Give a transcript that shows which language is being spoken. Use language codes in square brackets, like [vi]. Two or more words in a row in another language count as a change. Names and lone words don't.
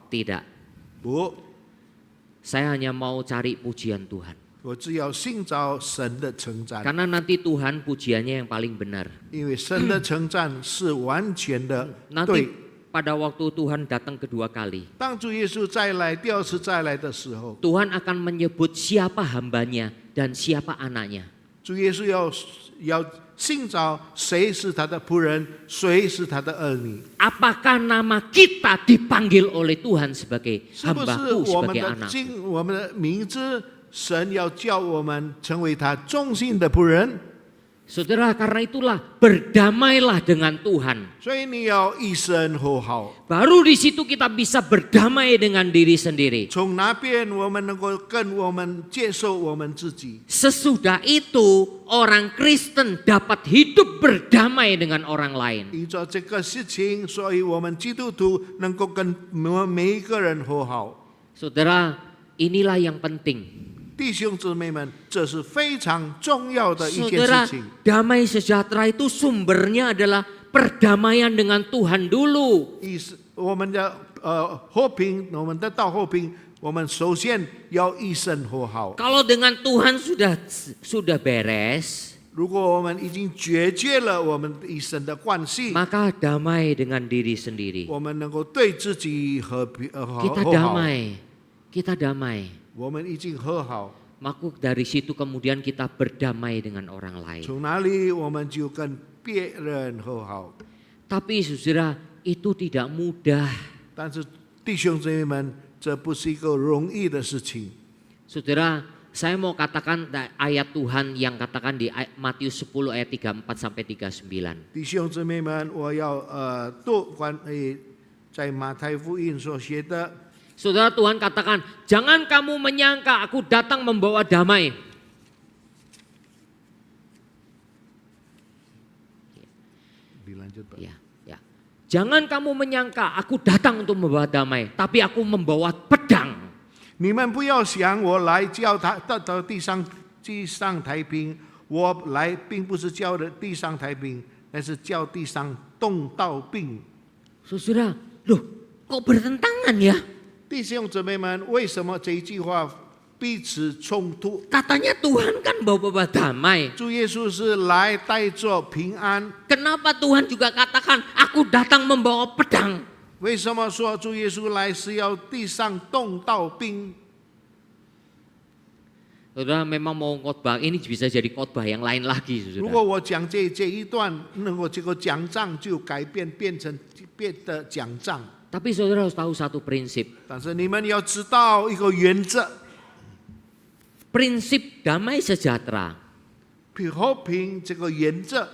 [id] Tidak. [zh] 不， [id] Saya hanya mau cari pujian Tuhan. [zh] 我只要寻找神的称赞， [id] Karena nanti Tuhan pujiannya yang paling benar. [zh] 因为神的称赞是完全的 [id] Nanti [zh] 对。 [id] pada waktu Tuhan datang kedua kali, [zh] 当主耶稣再来第二次再来的时候， [id] Tuhan akan menyebut siapa hambanya dan siapa anaknya. [zh] 主耶稣要寻找谁是他的仆人，谁是他的儿女， [id] Apakah nama kita dipanggil oleh Tuhan sebagai [zh] 是不是 [id] hambaku [zh] 我们 [id] sebagai [zh] 的 [id] anak? [zh] 我们的名字，神要叫我们成为他忠心的仆人， [id] Saudara, karena itulah berdamailah dengan Tuhan. [zh] 所以你要与神和好。 [id] Baru di situ kita bisa berdamai dengan diri sendiri. [zh] 从那边我们能够跟我们接受我们自己。 [id] Sesudah itu orang Kristen dapat hidup berdamai dengan orang lain. [zh] 依照这个事情，所以我们基督徒能够跟每一个人和好。 [id] Saudara, inilah yang penting. [zh] 弟兄姊妹们，这是非常重要的一件 [id] Saudara, [zh] 事情。 [id] damai sejahtera itu sumbernya adalah perdamaian dengan Tuhan dulu. [zh] 我们的和平，我们得到和平，我们首先要与神和好。 [id] Kalau dengan Tuhan sudah beres, [zh] 如果我们已经决绝了我们与神的关系， [id] maka damai dengan diri sendiri. [zh] 我们能够对自己和平 [id] Kita [zh] 和好。 [id] damai. Kita damai. [zh] 我们已经和好， [id] Maka dari situ kemudian kita berdamai dengan orang lain. [zh] 从哪里我们就跟别人和好。 [id] Tapi saudara, itu tidak mudah. [zh] 但是弟兄姊妹们，这不是一个容易的事情。 [id] Saudara, saya mau katakan ayat Tuhan yang katakan di Matius 10 ayat 34 sampai 39. [zh] 弟兄姊妹们，我要读在马太福音所写的。 [id] Saudara, Tuhan katakan, jangan kamu menyangka aku datang membawa damai. Dilanjut, Pak. Ya. Jangan kamu menyangka aku datang untuk membawa damai, tapi aku membawa pedang. [zh] 你们不要想我来叫他得到地上太平，我来并不是叫的地上太平，而是叫地上动刀兵。 [id] Saudara, loh kok bertentangan ya? [zh] 弟兄姊妹们，为什么这一句话彼此冲突？ [id] Katanya Tuhan kan bawa damai. [zh] 主耶稣是来带着平安， [id] Kenapa Tuhan juga katakan aku datang membawa pedang? [zh] 为什么说主耶稣来是要地上动刀兵？ [id] Saudara, memang mau khotbah ini bisa jadi khotbah yang lain lagi, [zh] 如 [id] saudara. [zh] 果我讲这一段，那么这个讲章就变成别的讲章。 [id] Tapi saudara harus tahu satu prinsip. [zh] 但是你们要知道一个原则， [id] Prinsip damai sejahtera [zh] 和平这个原则